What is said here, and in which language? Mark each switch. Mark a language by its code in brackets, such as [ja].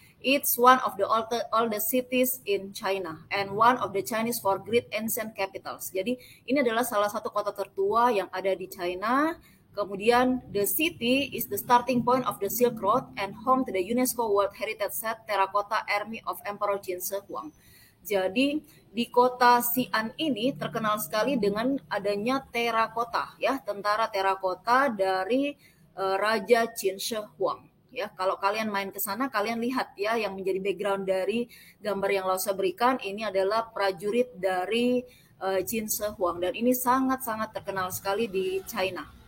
[en] It's one of the oldest cities in China and one of the Chinese for great ancient capitals. [id] Jadi ini adalah salah satu kota tertua yang ada di China. Kemudian [en] the city is the starting point of the Silk Road and home to the UNESCO World Heritage Site Terracotta Army of Emperor Qin Shi Huang. [id] Jadi di kota Xi'an ini terkenal sekali dengan adanya terakota ya, tentara terakota dari Raja Qin Shi Huang. Ya, kalau kalian main ke sana, kalian lihat ya, yang menjadi background dari gambar yang Lasso berikan ini adalah prajurit dari Qin Shi Huang, dan ini sangat-sangat terkenal sekali di China.